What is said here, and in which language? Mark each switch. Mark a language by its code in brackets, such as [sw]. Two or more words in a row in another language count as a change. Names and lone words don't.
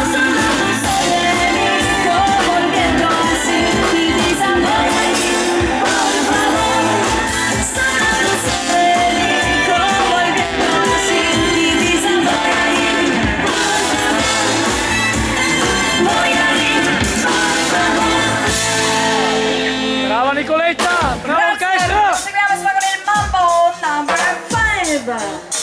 [es] Solo soy de mí, como el viento así, y pisando ahí, por favor. Solo soy de mí, como el viento así, y pisando ahí, por favor. Voy a ir, por favor. [it] Brava Nicoletta! Brava orchestra! Proseguiamo con il Mambo number 5.